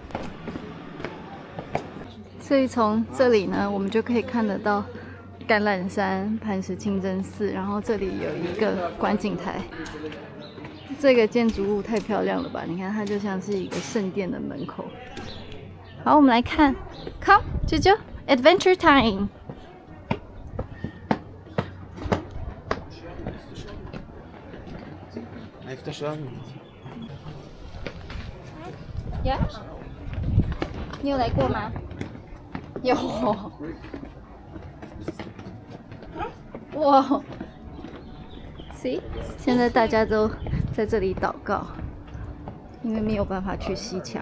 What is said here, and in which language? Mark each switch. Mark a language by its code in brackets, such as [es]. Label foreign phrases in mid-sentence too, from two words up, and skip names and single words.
[zh] 所以從這裡呢，我們就可以看得到橄欖山、磐石清真寺，然後這裡有一個觀景台。這個建築物太漂亮了吧？你看，它就像是一個聖殿的門口。好，我們來看 ，Come， 啾啾 ，Adventure Time。呀，你有來過嗎？有。哇 ，See， 現在大家都在這裡禱告，因為沒有辦法去西牆。